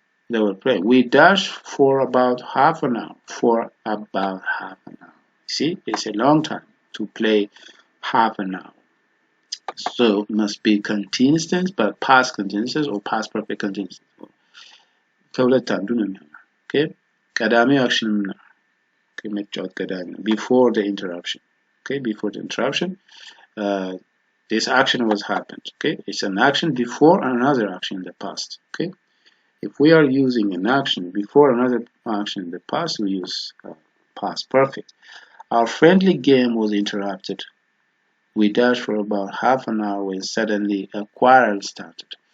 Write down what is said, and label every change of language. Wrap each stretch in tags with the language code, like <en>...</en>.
<en>They were playing. We dashed for about half an hour. For about half an hour. See, it's a long time to play half an hour. So it must be continuous tense, but past continuous tense or past perfect continuous tense.</en> <am>ከሁለት አንዱ ነው የሚሆነው። Okay, ቀዳሚው አክሽን ነው። Okay, መጫወት ቀዳሚ ነው</am> <en>before the interruption. Okay, before the interruption, this action was happened. Okay, it's an action before another action in the past. Okay, if we are using an action before another action in the past, we use past perfect. Our friendly game was interrupted. We dashed for about half an hour when suddenly a quarrel started.</en>